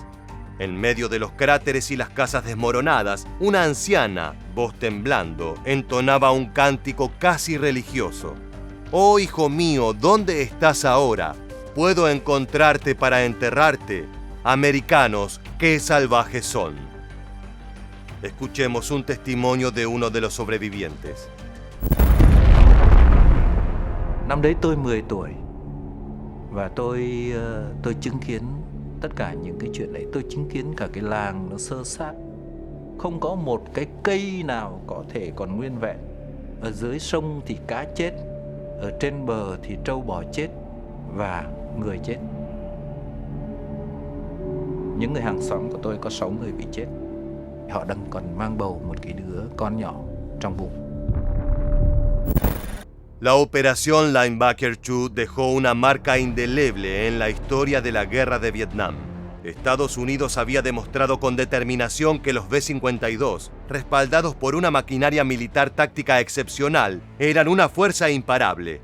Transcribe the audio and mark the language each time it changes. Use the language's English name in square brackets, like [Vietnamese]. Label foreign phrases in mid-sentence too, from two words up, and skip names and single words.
[Spanish] En medio de los cráteres y las casas desmoronadas, una anciana, voz temblando, entonaba un cántico casi religioso. «Oh, hijo mío, ¿dónde estás ahora? Puedo encontrarte para enterrarte. Americanos, qué salvajes son». Escuchemos un testimonio de uno de los sobrevivientes. [Vietnamese] Năm đấy tôi 10 tuổi và tôi chứng kiến tất cả những cái chuyện đấy. Tôi chứng kiến cả cái làng nó xơ xác, không có một cái cây nào có thể còn nguyên vẹn. Ở dưới sông thì cá chết, Ở trên bờ thì trâu bò chết và người chết. Những người hàng xóm của tôi có 6 người bị chết. Họ đang còn mang bầu một cái đứa con nhỏ trong bụng. [Spanish] La Operación Linebacker Chute dejó una marca indeleble en la historia de la Guerra de Vietnam. Estados Unidos había demostrado con determinación que los B-52, respaldados por una maquinaria militar táctica excepcional, eran una fuerza imparable.